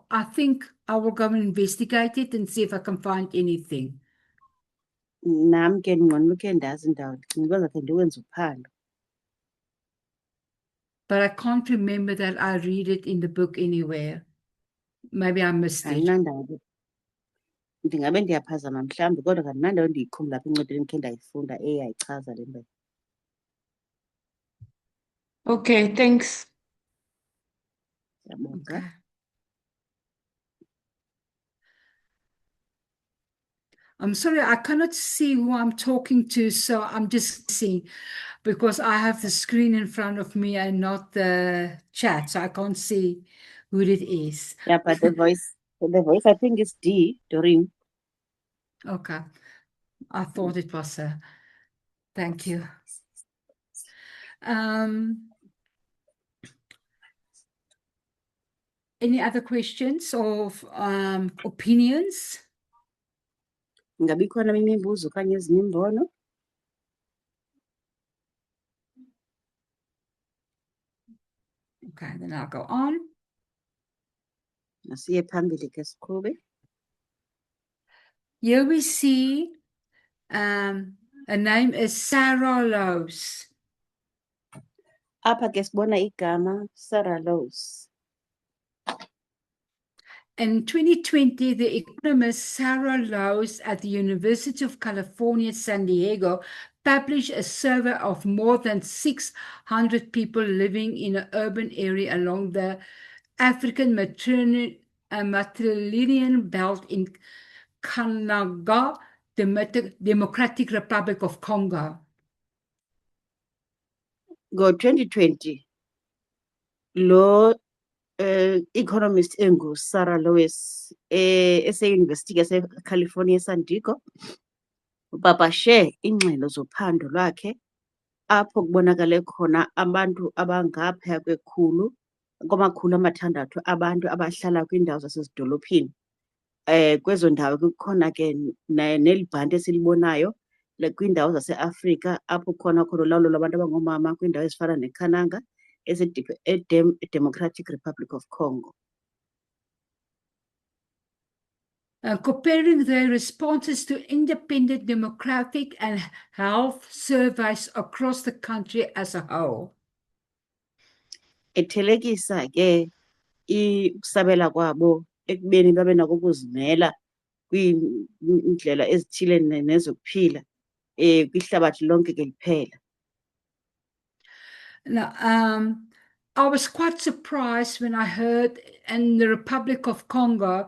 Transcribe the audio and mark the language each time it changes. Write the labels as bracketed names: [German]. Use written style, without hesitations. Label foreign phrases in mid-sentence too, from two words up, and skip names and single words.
[English] I think I will go and investigate it and see if I can find anything. [Xhosa] Nami ke ndinqwenela ukhe ndazi indawo, ndicinga uba ndakhe ndiwenze uphando. [English] But I can't remember that I read it in the book anywhere. Maybe I missed it. [Xhosa] Andinandawo ke. Ndingabe ndiyaphazama mhlawumbi kodwa andinandawo ndiyikhumbula apha encwadini endikhe ndayifunda eyayichaza le nto. [English] Okay, thanks. [Xhosa] Ndiyabonga. [English] Okay. I'm sorry, I cannot see who I'm talking to, so I'm just seeing because I have the screen in front of me and not the chat, so I can't see who it is. Yeah, but the voice I think is Doreen. Okay. I thought it was her. Thank you. Any other questions or opinions? [Xhosa] Ingabe ikhona eminye imibuzo okanye ezinye imbono? [English] Okay, then I'll go on. [Xhosa] Masiye phambili ke siqhube. [English] Here we see her name is Sarah Lowe's. [Xhosa] Apha ke sibona igama Sarah Lowe's. [English] In 2020, the economist Sarah Lowe's at the University of California, San Diego, published a survey of more than 600 people living in an urban area along the African Matrilineal Belt in Kananga, Democratic Republic of Congo. [Xhosa] Ngo-2020, lo economist Sarah Lowe's ese-University yase-California San Diego upapashe ingxelo zophando lwakhe apho kubonakale khona abantu abangaphaya kwamakhulu amathandathu abantu abahlala kwiindawo zasezidolophini. Kwezo ndawo kukhona ke neli bhanti esilibonayo kwiindawo zaseAfrika apho khona ulawulo lwabantu abangoomama kwiindawo ezifana neKananga Democratic Republic of Congo. [English] Comparing their responses to independent demographic and health surveys across the country as a whole. [Xhosa] Ethelekisa ke ukusabela kwabo ekubeni babe nako ukuzimela kwiindlela ezithile nezokuphila kwihlabathi lonke ke liphela. [English] Now, I was quite surprised when I heard in the Republic of Congo.